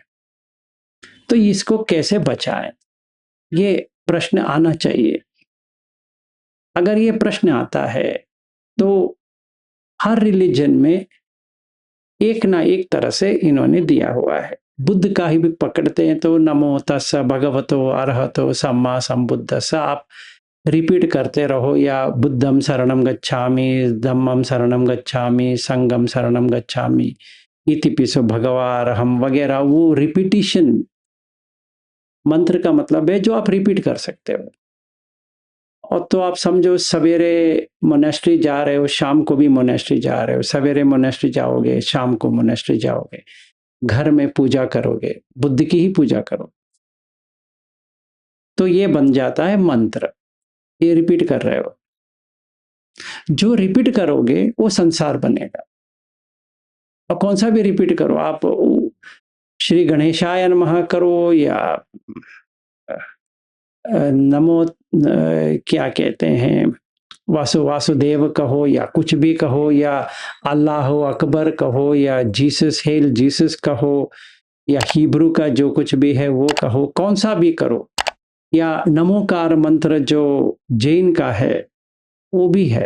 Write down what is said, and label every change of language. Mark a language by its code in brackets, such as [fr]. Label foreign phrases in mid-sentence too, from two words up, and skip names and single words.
[hi] तो इसको कैसे बचाएं, ये प्रश्न आना चाहिए। अगर ये प्रश्न आता है तो हर रिलीजन में एक ना एक तरह से इन्होंने दिया हुआ है। बुद्ध का ही भी पकड़ते हैं तो [pi] नमो तस्स भगवतो अरहतो सम्मा संबुद्धस्स [hi] आप रिपीट करते रहो, या [pi] बुद्धम शरणम गच्छामि, धम्मम शरणम गच्छामि, संगम शरणम गच्छामि, इतिपिसो भगवारहम वगैरह। [hi] वो रिपीटिशन मंत्र का मतलब है जो आप रिपीट कर सकते हो। और तो आप समझो सवेरे मोनेस्ट्री जा रहे हो, शाम को भी मोनेस्ट्री जा रहे हो, सवेरे मोनेस्ट्री जाओगे, शाम को मोनेस्ट्री जाओगे, घर में पूजा करोगे, बुद्ध की ही पूजा करो, तो ये बन जाता है मंत्र। ये रिपीट कर रहे हो, जो रिपीट करोगे वो संसार बनेगा। और कौन सा भी रिपीट करो आप, [sa] श्री गणेशाय नमः [hi] करो, या नमो क्या कहते हैं वासुदेव कहो, या कुछ भी कहो, या [ar] الله أكبر [hi] कहो, या जीसस [en] hail Jesus [hi] कहो, या हिब्रू का जो कुछ भी है वो कहो, कौन सा भी करो, या नमोकार मंत्र जो जैन का है वो भी है।